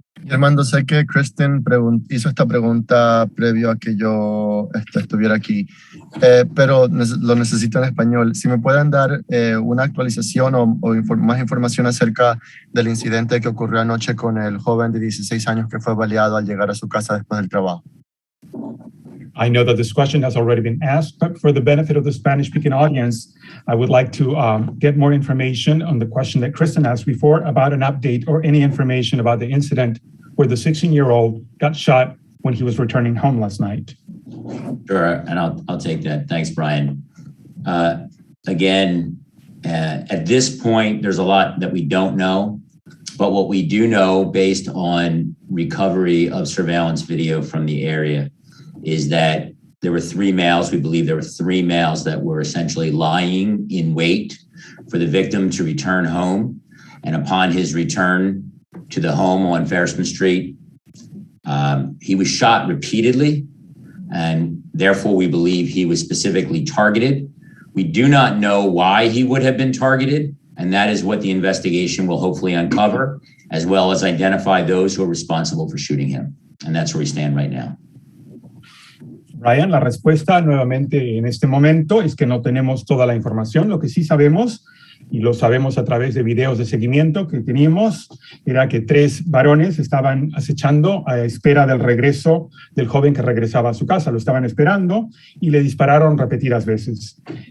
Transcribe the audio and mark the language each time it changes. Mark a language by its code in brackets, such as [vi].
[es] Armando, sé que Kristen hizo esta pregunta previo a que yo estuviera aquí, pero lo necesito en español. Si me pueden dar una actualización o más información acerca del incidente que ocurrió anoche con el joven de 16 años que fue baleado al llegar a su casa después del trabajo. [en] I know that this question has already been asked, but for the benefit of the Spanish-speaking audience, I would like to get more information on the question that Kristen asked before about an update or any information about the incident where the 16-year-old got shot when he was returning home last night. Sure, and I'll take that. Thanks, Brian. Again, at this point, there's a lot that we don't know, but what we do know based on recovery of surveillance video from the area is that there were three males. We believe there were three males that were essentially lying in wait for the victim to return home. And upon his return to the home on Ferrisman Street, he was shot repeatedly, and therefore we believe he was specifically targeted. We do not know why he would have been targeted, and that is what the investigation will hopefully uncover, as well as identify those who are responsible for shooting him. And that's where we stand right now. [es] Brian, la respuesta nuevamente en este momento es que no tenemos toda la información. Lo que sí sabemos, y lo sabemos a través de videos de seguimiento que teníamos, era que tres varones estaban acechando a espera del regreso del joven que regresaba a su casa. Lo estaban esperando y le dispararon repetidas veces.